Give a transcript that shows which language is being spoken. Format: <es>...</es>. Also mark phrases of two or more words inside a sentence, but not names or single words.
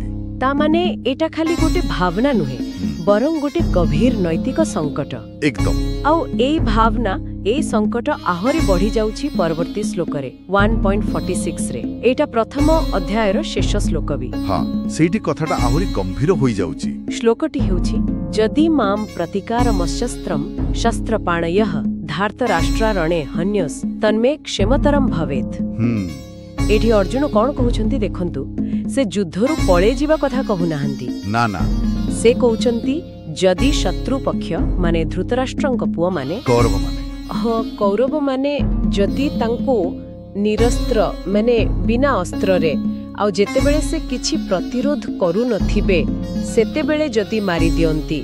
<or>ତା ମାନେ ଏଟା ଖାଲି ଗୋଟେ ଭାବନା ନୁହେଁ ବରଂ ଗୋଟେ ଗଭୀର ନୈତିକ ସଙ୍କଟ। एकदम। ଆଉ ଏଇ ଭାବନା ଏଇ ସଙ୍କଟ ଆହୁରି ବଢ଼ି ଯାଉଛି ପରବର୍ତ୍ତୀ ଶ୍ଲୋକ ରେ 1.46 ରେ। ଏଟା ପ୍ରଥମ ଅଧ୍ୟାୟର ଶେଷ ଶ୍ଲୋକ ବି। ହଁ, ସେଠି କଥାଟା ଆହୁରି ଗମ୍ଭୀର ହୋଇ ଯାଉଛି। श्लोकटी</or> <sa>हेउछि जदि माम प्रतिकारमशस्त्रम शस्त्रपाणयः धार्तराष्ट्रारणे हन्यस तन्मे क्षेमतरम भवेत्।</sa> <or>ଏଠି ଅର୍ଜୁନ କଣ କହୁଛନ୍ତି ଦେଖନ୍ତୁ, ସେ ଯୁଦ୍ଧରୁ ପଳେଇ ଯିବା କଥା କହୁନାହାନ୍ତି। ନା ନା, ସେ କହୁଛନ୍ତି ଯଦି ଶତ୍ରୁ ପକ୍ଷ ମାନେ ଧୃତରାଷ୍ଟ୍ରଙ୍କ ପୁଅ ମାନେ କୌରବ ମାନେ ଯଦି ତାଙ୍କୁ ନିରସ୍ତ୍ର ମାନେ ବିନା ଅସ୍ତ୍ର ରେ ଆ ଯେତେ ବେଳେ ସେ କିଛି ପ୍ରତିରୋଧ କରୁ ନଥିବେ ସେତେ ବେଳେ ଯଦି ମାରି ଦିଅନ୍ତି</or>